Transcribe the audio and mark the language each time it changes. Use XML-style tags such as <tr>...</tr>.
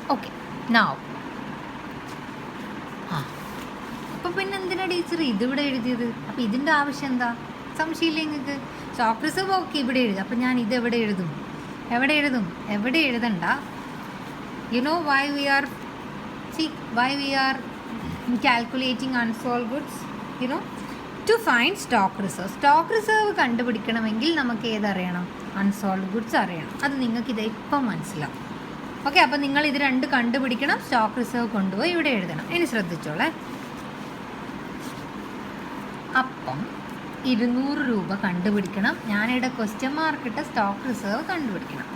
<ml>Okay, now അപ്പോൾ പിന്നെ എന്തിനാ ടീച്ചർ ഇതിവിടെ എഴുതിയത്? അപ്പോൾ ഇതിൻ്റെ ആവശ്യം എന്താ? സംശയമില്ല നിങ്ങൾക്ക്? സ്റ്റോക്ക് റിസർവ് ഓക്കെ ഇവിടെ എഴുതും. അപ്പോൾ ഞാൻ ഇത് എവിടെ എഴുതും? എവിടെ എഴുതണ്ട.</ml> <en>You know why we are calculating unsold goods? You know, to find stock reserve.</en> <ml>Stock reserve കണ്ടുപിടിക്കണമെങ്കിൽ നമുക്ക് ഏതറിയണം? അൺസോൾഡ് ഗുഡ്സ് അറിയണം. അത് നിങ്ങൾക്ക് ഇത് ഇപ്പം മനസ്സിലാവും. ഓക്കെ, അപ്പോൾ നിങ്ങൾ ഇത് 2 കണ്ടുപിടിക്കണം. സ്റ്റോക്ക് റിസർവ് കൊണ്ടുപോയി ഇവിടെ എഴുതണം. ഇനി ശ്രദ്ധിച്ചോളെ. അപ്പം 200 രൂപ കണ്ടുപിടിക്കണം. ഞാനിവിടെ ക്വസ്റ്റ്യൻ മാർക്കിട്ട് സ്റ്റോക്ക് റിസർവ് കണ്ടുപിടിക്കണം.</ml>